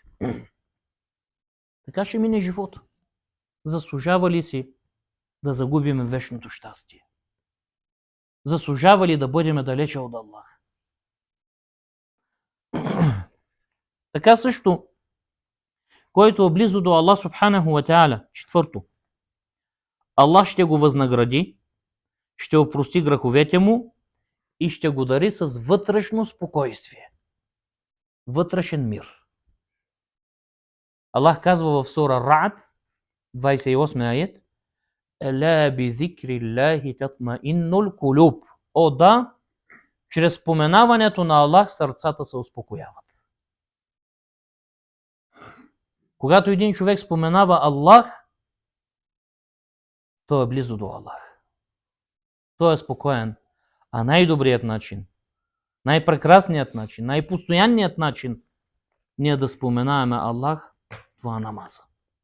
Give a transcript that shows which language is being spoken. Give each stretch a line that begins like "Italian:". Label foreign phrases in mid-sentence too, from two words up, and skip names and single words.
Bulgarian: Така ще мине живота. Заслужава ли си да загубим вечното щастие? Заслужава ли да бъдем далече от Аллах? Така също, който е близо до Аллах
Arabic: سبحانه وتعالى,
Bulgarian: четвърто, Аллах ще го възнагради, ще опрости греховете му и ще го дари с вътрешно спокойствие. Вътрешен мир. Аллах казва в сура Ра'д, 28 аят:
Arabic: ألا بذكر الله تطمئن القلوب.
Bulgarian: О да, чрез споменаването на Аллах сърцата се успокояват. Когато един човек споменава Аллах, той е близо до Аллах. Той е спокоен. А най-добрият начин, най-прекрасният начин, най-постоянният начин ние да споменаваме Аллах, това е намаза.